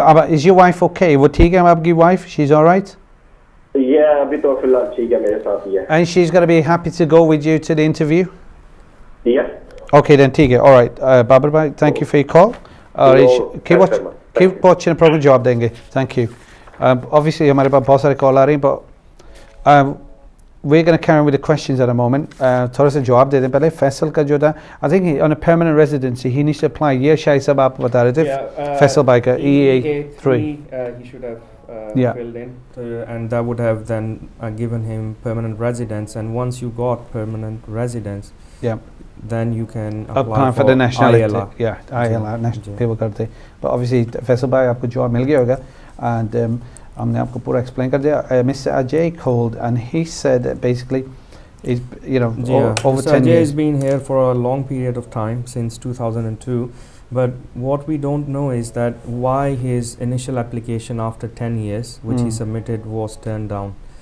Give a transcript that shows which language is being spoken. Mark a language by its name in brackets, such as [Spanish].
[English] अब is your wife okay? [Hindi] वो ठीक है आपकी वाइफ? [English] She is alright? [Hindi] ये अभी तो फिलहाल ठीक है, मेरे साथ ही है. [English] And she is gonna be happy to go with you to the interview? Yes. Okay then, [Hindi] ठीक है. [English] Alright Babar भाई, thank you for your call. [Hindi] और कीप वाचिंग प्रोग्राम, जवाब देंगे. [English] Thank you. Obviously [Hindi] हमारे पास बहुत सारे कॉल आ रही हैं, [English] but we're going to carry on with the questions at a moment. [Hindi] थोड़ा सा जवाब दे दें पहले. फैसल का जो था, [English] I think on a permanent residency he needs to apply. [Hindi] ये शायद सब आप बता रहे थे. फैसल भाई का EA3 [English] he should have filled in, and that would have then given him permanent residence. And once you got permanent residence, then you can apply for the nationality. ILR. ILR national people करते. [Hindi] But obviously Faisal भाई आपको जवाब मिल गया होगा. [English] And हमने आपको पूरा explain कर दिया. Mr. Ajay called and he said that basically he's, over 10 Ajay years. has been here for a long period of time, since 2002, but what we don't know is that why his initial application after 10 years which he submitted was turned down.